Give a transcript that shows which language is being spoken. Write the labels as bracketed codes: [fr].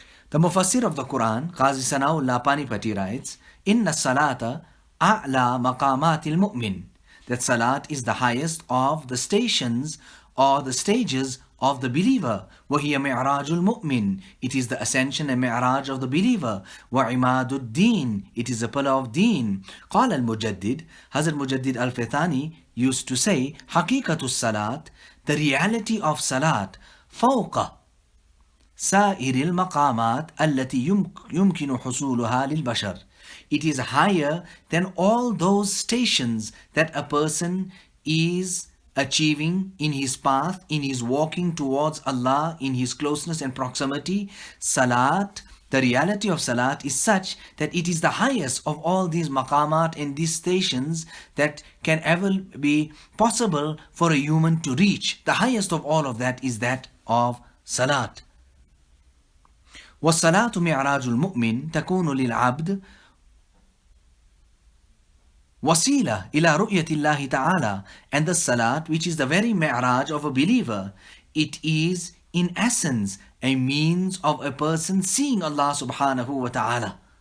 [en] The Mufassir of the Quran, Qazi Sanaullah Panipati writes, [ar] Inna salata a'la maqamatil mu'min. [en] That salat is the highest of the stations or the stages of the believer. [ar] وَهِيَ مِعْرَاجُ الْمُؤْمِنِ. [en] It is the ascension and mi'raj of the believer. [ar] وَعِمَادُ الدِّينِ. [en] It is a pillar of deen. [ar] قال المجدد, [en] Hazrat Mujaddid al-Fithani used to say, [ar] حقيقة الصلاة, [en] the reality of salat, [ar] فوق سائر المقامات التي يمكن حصولها للبشر. [en] It is higher than all those stations that a person is achieving in his path, in his walking towards Allah, in his closeness and proximity. Salat, the reality of salat is such that it is the highest of all these maqamat and these stations that can ever be possible for a human to reach. The highest of all of that is that of salat. [ar] والصلاة معراج المؤمن تكون للعبد wasila ila ru'yatillahi ta'ala. [en] And the salat, which is the very mi'raj of a believer, it is in essence a means of a person seeing Allah subhanahu wa ta'ala.